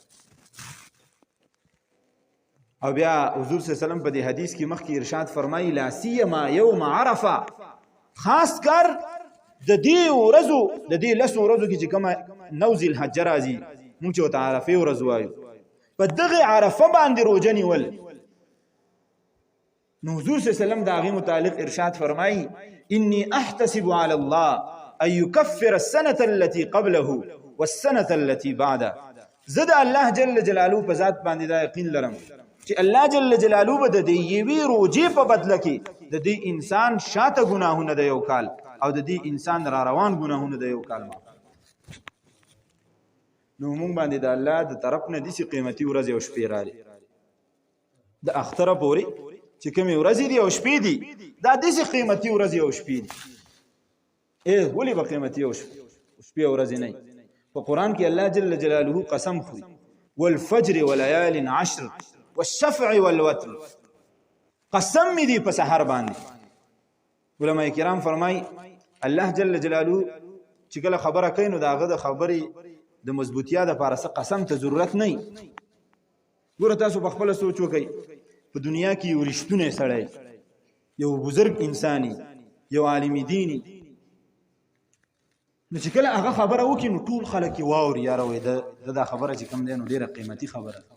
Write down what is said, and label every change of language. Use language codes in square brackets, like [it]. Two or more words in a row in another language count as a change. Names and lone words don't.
[ps] او بیا حضور [ar] صلی الله علیه وسلم [ps] په دې حدیث کې مخکې ارشاد فرمایي [ar] لا سیما یوم عرفه [ps] خاص کر د دې ورځو د دې لس ورځو کې چې کومه نوزل الحج راځي موږ ته عرفه ورځ وایو په دغه عرفه باندې روزه نیول نو حضور [ar] صلی الله علیه وسلم [ps] دا غي متعلق ارشاد فرمایي [ar] انی احتسب علی الله ان يكفر السنه التي قبله والسنه التي بعده [ps] زه د الله [ar] جل جلاله [ps] په ذات باندې دا یقین لرم چې الله [ar] جل جلاله [ps] به د دې یوې روجې په بدله کې د دې انسان شاته ګناهونه د یو کال او د دې انسان را روان ګناهونه د یو کال معاف. نو موږ باندې د الله د طرف نه داسې قیمتي ورځې او شپې راغلي د اختره پورې چې کومې ورځې دي او شپې دي دا داسې قیمتي ورځې او شپې دي. ولې به قیمتي او شپې او ورځې نه وي؟ په قرآن کې الله [ar] جل جلاله [ps] قسم خوري [ar] والفجر وليال عشر والشفع والوتر، [ps] قسم می دی په سحر باندې. علماء کرام فرمای الله [ar] جل جلاله [ps] چې کله خبره کوي نو داغه د خبرې د مضبوطیا د پارسه قسم ته ضرورت نه. ګوره تاسو په خپل سوچ وکئ په دنیا کې یو رښتونه سړی، یو بزرګ انساني، یو عالم دیني، نو چې کله هغه خبره وکړي نو ټول خلک یې واوري یاره وایي دا خبره چې کوم دی نو ډېره قیمتي خبره.